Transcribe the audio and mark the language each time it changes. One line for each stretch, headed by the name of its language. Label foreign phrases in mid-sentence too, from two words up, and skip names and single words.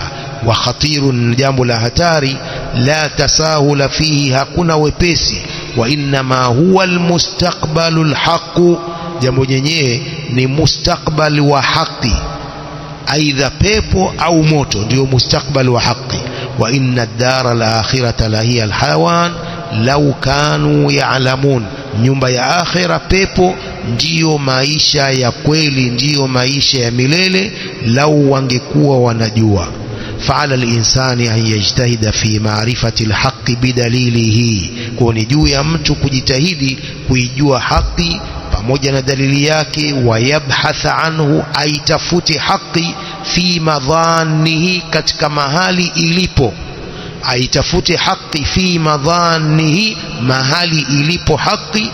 Arabic: وخطير,
Swahili: jambo la hatari,
Arabic: لا تساهل فيه,
Swahili: hakuna wepesi.
Arabic: وإنما هو المستقبل الحق,
Swahili: jambo lenyewe ni mustakbal wa haki, aidha pepo au moto, ndio mustakbal wa haki.
Arabic: وإن الدار الآخرة لهي الحيوان لو كانوا يعلمون,
Swahili: nyumba ya akhira, pepo, ndiyo maisha ya kweli, ndiyo maisha ya milele, lau wangekuwa wanajua.
Arabic: فعلى الإنسان أن يجتهد في معرفة الحق بدليله, كوني
Swahili: juu ya mtu kujitahidi kuijua haki pamoja na dalili yake.
Arabic: ويبحث عنه,
Swahili: aitafuti haki,
Arabic: في مظانه,
Swahili: katika mahali ilipo, aitafuti haki
Arabic: في مظانه,
Swahili: mahali ilipo haki.